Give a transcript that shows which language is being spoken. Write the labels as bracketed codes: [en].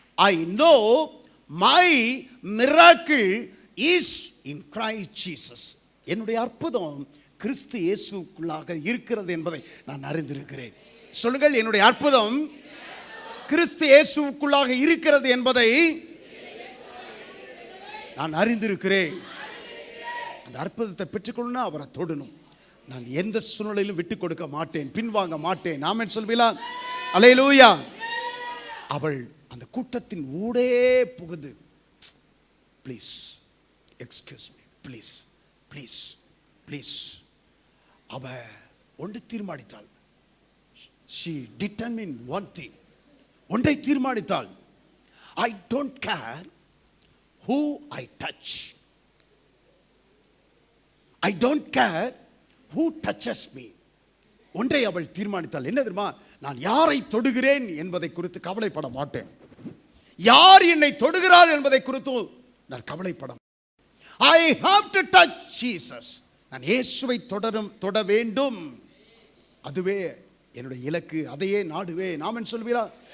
[en] I know my miracle is in Christ Jesus. [ta] என்னுடைய அற்புதம் கிறிஸ்து இயேசுக்குள்ளாக இருக்கிறது என்பதை நான் அறிந்திருக்கிறேன். சொல்லுங்கள், என்னுடைய அற்புதம் கிறிஸ்து இயேசுக்குள்ளாக இருக்கிறது என்பதை நான் அறிந்திருக்கிறேன். அந்த அற்புதத்தை பெற்றுக்கொள்ளணும்னா அவரை தொடணும். நான் எந்த சூழ்நிலையிலும் விட்டு கொடுக்க மாட்டேன், பின்வாங்க மாட்டேன். ஆமென் சொல்வீங்களா? அல்லேலூயா. அவள் அந்த கூட்டத்தின் ஊடே புகுந்து, [en] please excuse me, please please please, [ta] அவ ஒன்று தீர்மானித்தாள். [en] she determined one thing, [ta] ஒன்றை தீர்மானித்தாள். [en] I don't care who I touch, I don't care who touches me. [ta] ஒன்றை அவள் தீர்மானித்தாள். என்ன தெரியுமா? நான் யாரை தொடுகிறேன் என்பதை குறித்து கவலைப்பட மாட்டேன். யார் என்னை தொடுகிறார் என்பதை குறித்து நான் கவலைப்பட மாட்டேன். [en] I have to touch Jesus. [ta] நான் இயேசுவை தொட வேண்டும். அதுவே என்னுடைய இலக்கு, அதையே நாடுவேன். ஆமென் சொல்வீரா?